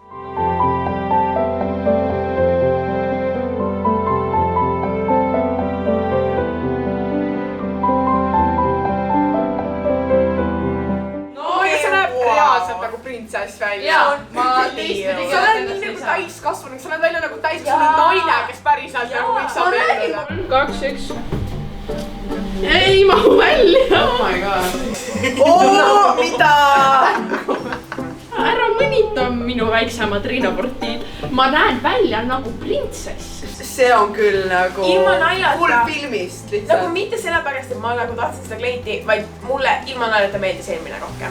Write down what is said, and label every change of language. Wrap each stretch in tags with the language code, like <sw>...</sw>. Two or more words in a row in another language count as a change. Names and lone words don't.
<et>nagu printsess välja. Ma teistpidi. Sa oled nii nagu täiskasvanud, sa oled välja nagu täiskasvanud naine, kes päriselt nagu võiks abielluda. 2, 1. Ei mahu välja.</et> <en>Oh my god.</en> <et>Mida? Ära mõnita minu väiksemad riinaportiid. Ma näen välja nagu printsess. See on küll nagu ilma naljata. Full filmist lihtsalt. Nagu mitte sellepärast, et ma nagu tahtsin seda kleiti, vaid mulle ilma naljata meeldis eelmine rohkem.</et>